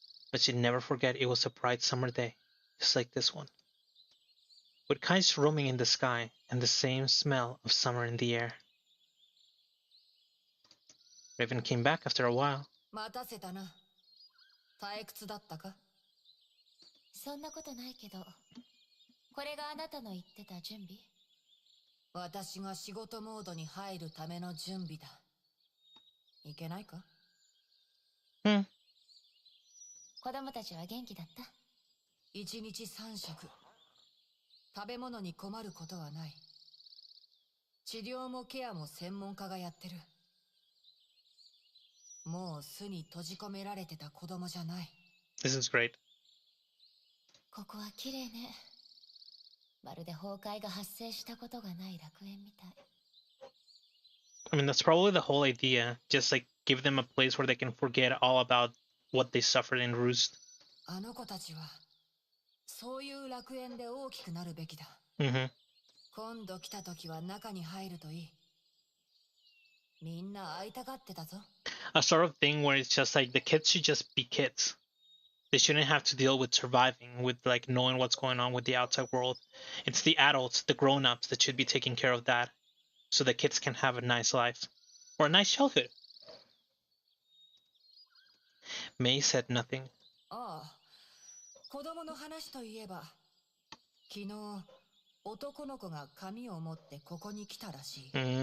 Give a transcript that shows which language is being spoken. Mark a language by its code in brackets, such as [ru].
[en] But she'd never forget it was a bright summer day, just like this one. With kites roaming in the sky and the same smell of summer in the air. Raven came back after a while. [ja] 待たせたな。退屈だったか？そんなことないけど、これがあなたの言ってた準備？私が仕事モードに入るための準備だ。いけないか？子供たちは元気だった？一日3食。食べ物に困ることはない。治療もケアも専門家がやってる。もう巣に閉じ込められてた子供じゃない。 [en] This is great. [ja] ここは綺麗ね。まるで崩壊が発生したことがない楽園みたい。 [en] I mean, that's probably the whole idea. Just like give them a place where they can forget all about what they suffered in Roost. [ja] あの子たちはそういう楽園で大きくなるべきだ。 Mm-hmm. 今度来た時は中に入るといい。みんな会いたがってたぞ。 [en] A sort of thing where it's just like the kids should just be kids. They shouldn't have to deal with surviving, with like knowing what's going on with the outside world. It's the adults, the grown-ups that should be taking care of that, so the kids can have a nice life or a nice childhood. May said nothing. [ja] ああ、子供の話といえば、昨日男の子が紙を持ってここに来たらしい。